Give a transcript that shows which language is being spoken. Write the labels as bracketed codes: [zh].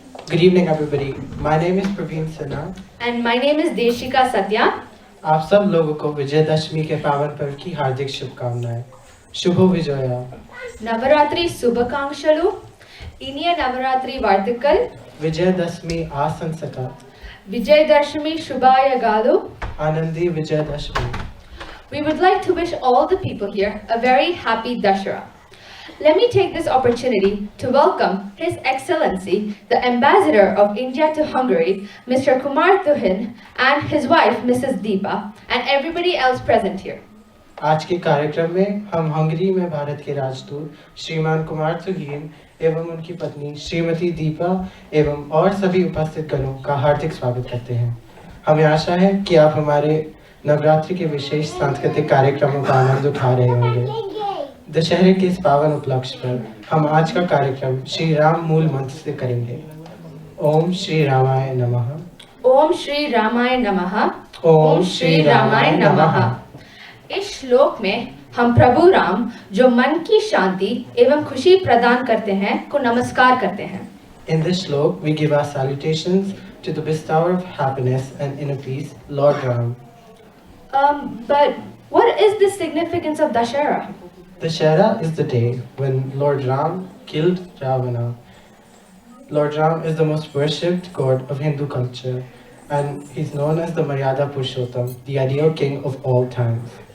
[en] Good evening, everybody. My name is Praveen Sinha. And my name is Deshika Satya. [hi] आप सब लोगों को विजयदशमी के पावन पर्व की हार्दिक शुभकामनाएं। शुभ Vijaya. [te] Navaratri Subhakankshalu, [ta] Iniya Navaratri Vartikal, Vijayadashami आसंसका। [kn] Vijayadashmi Shubhaya Galu. [hi] Anandi Vijayadashami. [en] We would like to wish all the people here a very happy Dashera. Let me take this opportunity to welcome His Excellency, the Ambassador of India to Hungary, Mr. Kumar Tuhin, and his wife, Mrs. Deepa, and everybody else present here. [hi] आज के कार्यक्रम में हम Hungary में भारत के राजदूत श्रीमान कुमार तुहीन एवं उनकी पत्नी श्रीमती दीपा एवं और सभी उपस्थित गणों का हार्दिक स्वागत करते हैं। हमें आशा है कि आप हमारे नवरात्रि के विशेष सांस्कृतिक कार्यक्रमों का आनंद उठा रहे होंगे। दशहरे के इस पावन उपलक्ष्य पर हम आज का कार्यक्रम श्री राम मूल मंत्र से करेंगे। [sa] ओम श्री रामाय नमः। ओम श्री रामाय नमः। ओम श्री रामाय नमः। [hi] इस श्लोक में हम प्रभु राम जो मन की शांति एवं खुशी प्रदान करते हैं को नमस्कार करते हैं। [en] In this slok, we give our salutations to the bestower of happiness and inner peace, Lord Ram. But what is the significance of Dashera? Dashera is the day when Lord Ram killed Ravana. Lord Ram is the most worshipped god of Hindu culture, and he's known as the Maryada Purushottam, the ideal king of all times.